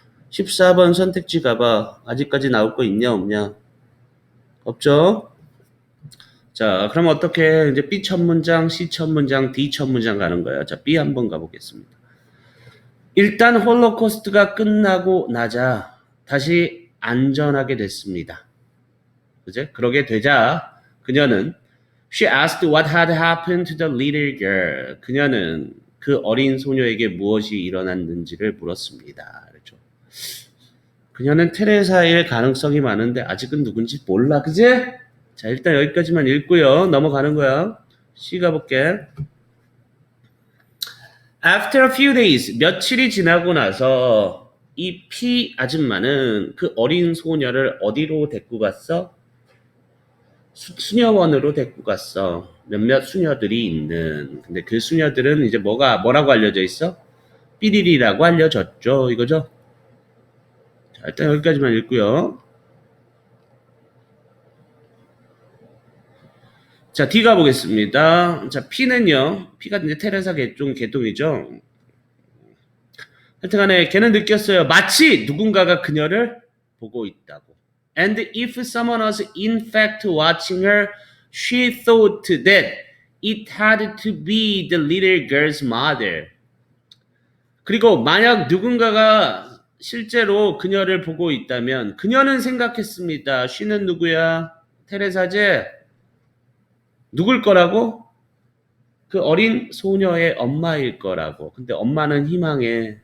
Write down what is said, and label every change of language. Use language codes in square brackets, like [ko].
[ko] 14번 선택지 가봐. 아직까지 나올 거 있냐 없냐? 없죠? 자, 그럼 어떻게 이제 B 첫 문장, C 첫 문장, D 첫 문장 가는 거예요. 자, B 한번 가보겠습니다. 일단 홀로코스트가 끝나고 나자 다시 안전하게 됐습니다. 그제? 그러게 되자 그녀는 [en] She asked what had happened to the little girl. [ko] 그녀는 그 어린 소녀에게 무엇이 일어났는지를 물었습니다. 그렇죠. 그녀는 테레사일 가능성이 많은데 아직은 누군지 몰라. 그제? 자, 일단 여기까지만 읽고요. 넘어가는 거야. C 가볼게. [en] After a few days, [ko] 며칠이 지나고 나서 이 P 아줌마는 그 어린 소녀를 어디로 데리고 갔어? 수녀원으로 데리고 갔어. 몇몇 수녀들이 있는. 근데 그 수녀들은 이제 뭐라고 알려져 있어? 삐리리라고 알려졌죠. 이거죠? 자, 일단 여기까지만 읽고요. 자, D 가보겠습니다. 자, P는요. P가 이제 테레사 계통이죠. 하여튼간에 걔는 느꼈어요. 마치 누군가가 그녀를 보고 있다고. [en] And if someone was in fact watching her, she thought that it had to be the little girl's mother. [ko] 그리고 만약 누군가가 실제로 그녀를 보고 있다면 그녀는 생각했습니다. she는 누구야? 테레사제. 누굴 거라고? 그 어린 소녀의 엄마일 거라고. 근데 엄마는 희망해.